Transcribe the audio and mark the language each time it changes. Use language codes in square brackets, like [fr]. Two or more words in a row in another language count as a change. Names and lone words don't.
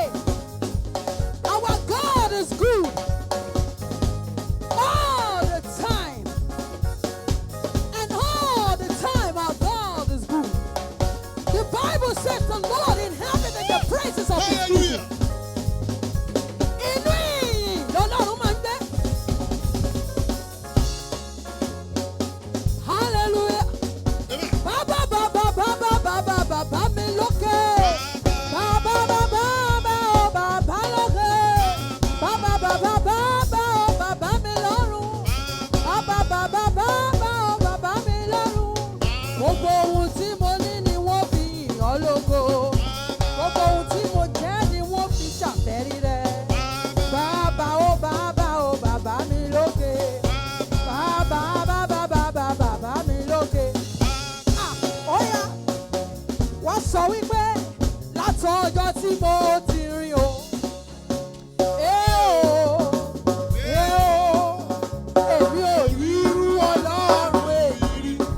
[en] Our God is good all the time. And all the time our God is good. The Bible says the Lord inhabited the praises of his people. [yo] Inú ìyìn lọ́lọ́run máa ń gbé. Hallelujah. Baba, baba, baba, baba, baba mi lókè. Baba, baba, baba, baba lókè. Baba, baba, baba, baba mi lọ́run. Baba, baba, baba, baba mi lọ́run. Gbogbo ohun tí mo ní ni wọ́n fi yìn ọ́ lógo. Gbogbo ohun tí mo jẹ́ ni wọ́n fi ṣàfẹ́rí rẹ̀. Baba, oh baba, oh baba mi lókè. Baba, baba, baba, baba mi lókè. Ah, óyá, wọ́n sọ wípé látọjọ́ tí mo ti rìn o. Èmi ò rí irú Ọlọ́run èyí rí.